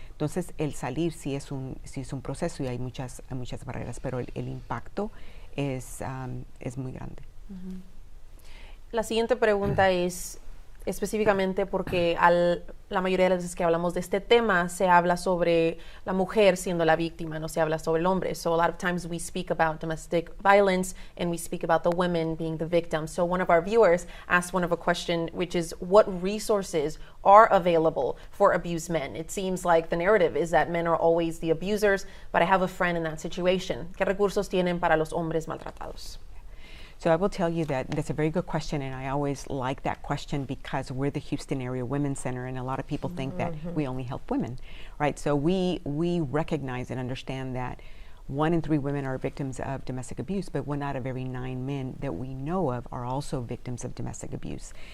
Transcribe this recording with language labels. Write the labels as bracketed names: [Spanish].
[Spanish] Entonces el salir sí es un proceso y hay muchas barreras, pero el impacto es muy grande. La siguiente pregunta es específicamente porque la mayoría de las veces que hablamos de este tema se habla sobre la mujer siendo la víctima, no se habla sobre el hombre. [English] So a lot of times we speak about domestic violence and we speak about the women being the victim. So one of our viewers asked one of a question, which is what resources are available for abused men? It seems like the narrative is that men are always the abusers, but I have a friend in that situation. [Spanish] ¿Qué recursos tienen para los hombres maltratados? [English] So I will tell you that that's a very good question, and I always like that question because we're the Houston Area Women's Center, and a lot of people think that we only help women, right? So we recognize and understand that 1 in 3 women are victims of domestic abuse, but 1 out of every 9 men that we know of are also victims of domestic abuse.